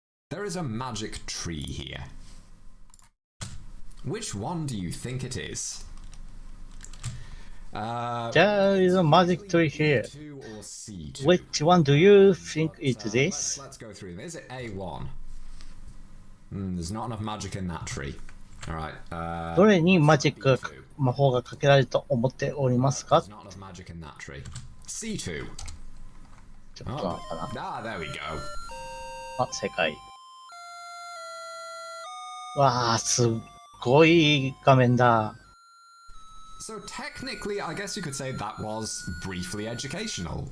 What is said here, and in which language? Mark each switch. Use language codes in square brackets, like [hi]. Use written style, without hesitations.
[en] There is a magic tree here. Which one do you think it is? There is a magic tree here. C2 or C2? Which one do you think is this? Let's go through them. Is it A1? There's not enough magic in that tree. Alright, [ja] どれにマジック、魔法がかけられると思っておりますか？ [en] there's not enough magic in that tree. C2. [ja] ちょっとなのかな。 [en] Ah, there we go. [ja] あ、正解。わあ、すっごい画面だ。 [en] So technically, I guess you could say that was briefly educational.